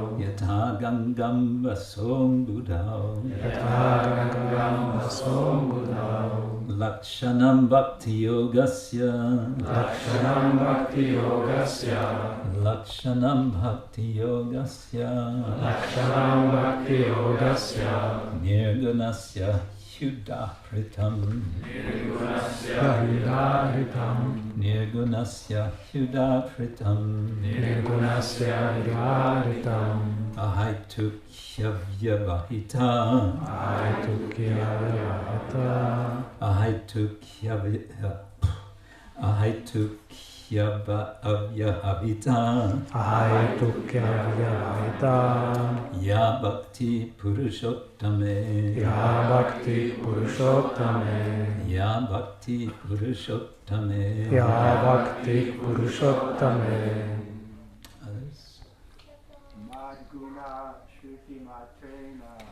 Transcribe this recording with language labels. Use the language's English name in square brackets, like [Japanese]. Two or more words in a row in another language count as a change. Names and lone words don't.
[Sanskrit] Yathā gaṅgāmbhaso mbudhau. Yathā gaṅgāmbhaso mbudhau. lakṣaṇaṁ bhakti-yogasya. lakṣaṇaṁ bhakti-yogasya. lakṣaṇaṁ bhakti-yogasya. lakṣaṇaṁ bhakti-yogasya. nirguṇasya udāhṛtam. nirguṇasya udāhṛtam. nirguṇasya udāhṛtam. nirguṇasya udāhṛtam. ahaituky avyavahitā. ahaituky avyavahitā. ahaituky avyavahitā. Ahaituky avyavahitā. Ya bhakti puruṣottame. Ya bhakti puruṣottame. Ya bhakti puruṣottame. Ya bhakti puruṣottame. Others? mad-guṇa-śruti-mātreṇa.